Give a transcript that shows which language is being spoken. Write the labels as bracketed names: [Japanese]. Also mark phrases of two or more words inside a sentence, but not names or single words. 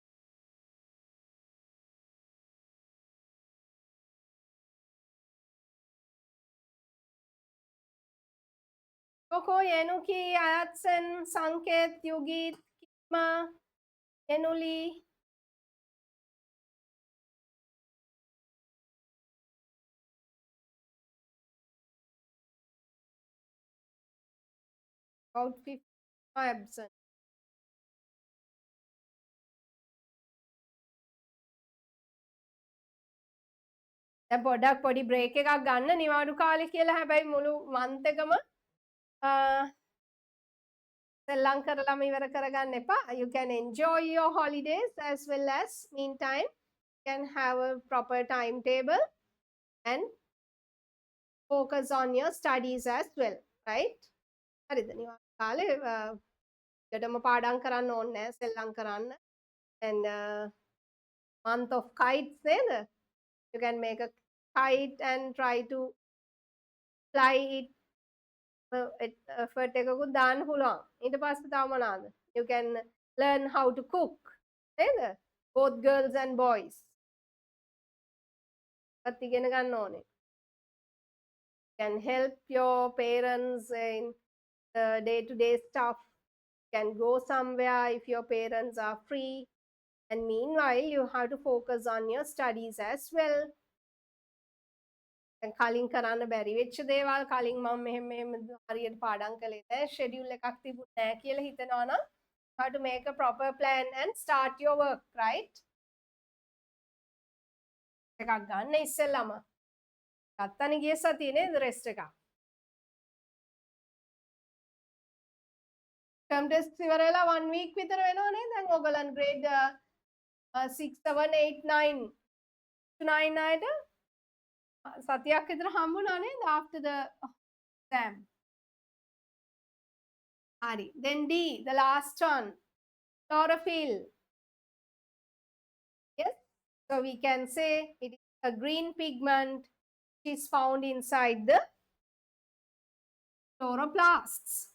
[English] Koko Yenuki, Ayatsen, Sanket, Yugit, Kima, Yenuli. About 50 absent. [Sinhala] දැන් පොඩක් පොඩි බ්‍රේක් එකක් ගන්න නිවාඩු කාලේ කියලා හැබැයි මුළු මන්ත් එකම සෙල්ලම් කරලම ඉවර කරගන්න එපා. [English] You can enjoy your holidays as well as meantime you can have a proper timetable and focus on your studies as well, right? [Sinhala] හරිද? නිවාඩු කාලේ ඩටම පාඩම් කරන්න ඕනේ නැහැ සෙල්ලම් කරන්න. [English] And month of kites නේද? You can make a kite and try to fly it. [Sinhala] effort එකකුත් දාන්න පුළුවන්. ඊට පස්සේ තව මොනවාද? [English] You can learn how to cook. නේද? Both girls and boys. [Sinhala] ඒත් ඉගෙන ගන්න ඕනේ. [English] Can help your parents in the day-to-day stuff. Can go somewhere if your parents are free. And meanwhile, you have to focus on your studies as well. [Sinhala] කලින් කරන්න බැරි වෙච්ච දේවල් කලින් මම මෙහෙම හරියට පාඩම් කළේ නැහැ ෂෙඩියුල් එකක් තිබුණේ නැහැ කියලා හිතනවා නම් [English] how to make a proper plan and start your work, [Sinhala] right? එකක් ගන්න ඉස්සෙල්ලාම ගත්තනේ ගිය සතියේ නේද රෙස්ට් එක. [English] term test [Sinhala] ඉවර වෙලා 1 week විතර වෙනවා නේද? දැන් ඔයගලන් grade 6 7 8 9 to 9 අයට සතියක් විතර හම්බුණා නේද [English] after the exam. [Sinhala] Hari. [English] Then D, the last one, chlorophyll. Yes, so we can say it is a green pigment which is found inside the chloroplasts.